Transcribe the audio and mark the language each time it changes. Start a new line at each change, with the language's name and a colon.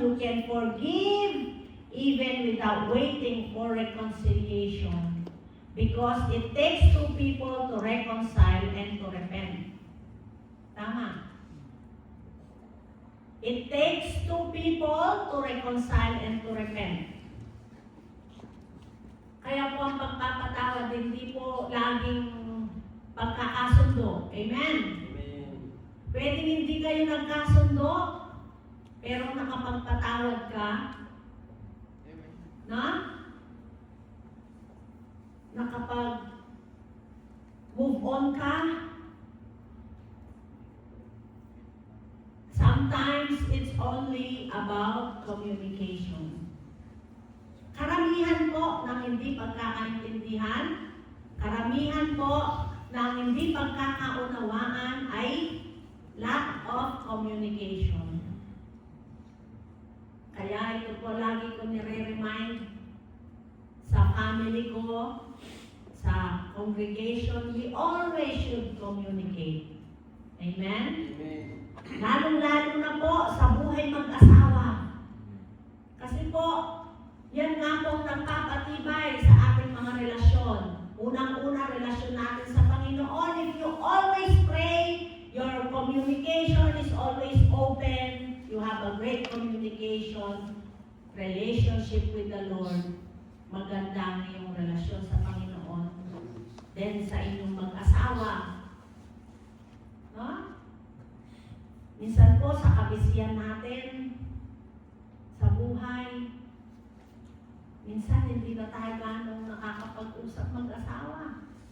English: You can forgive even without waiting for reconciliation. Because it takes two people to reconcile and to repent. Tama. It takes two people to reconcile and to repent.
Filipino: Kaya po ang pagpapatawad, hindi po laging pagkakasundo. Amen? Pwede hindi kayo nagkasundo, pero nakapagpatawad ka, na nakapag move on ka.
English: Sometimes it's only about communication.
Filipino: Karamihan po ng hindi pagkakaintindihan, karamihan po ng hindi pagkakaunawaan ay
English: lack of communication.
Filipino: Kaya ito po lagi ko nire-remind sa family ko, sa congregation,
English: we always should communicate.
Filipino: Amen? Amen. Lalong-lalo na po sa buhay mag-asawa. Kasi po, yan nga po nagpapatibay sa ating mga relasyon. Unang-una, relasyon natin sa Panginoon.
English: If you always pray, your communication is always open. You have a great communication, relationship with the Lord.
Filipino: Maganda ang iyong relasyon sa Panginoon. Then sa inyong mag-asawa. No? Minsan po sa kabisihan natin, sa buhay, minsan hindi na tayo ganong nakakapag-usap mag-asawa.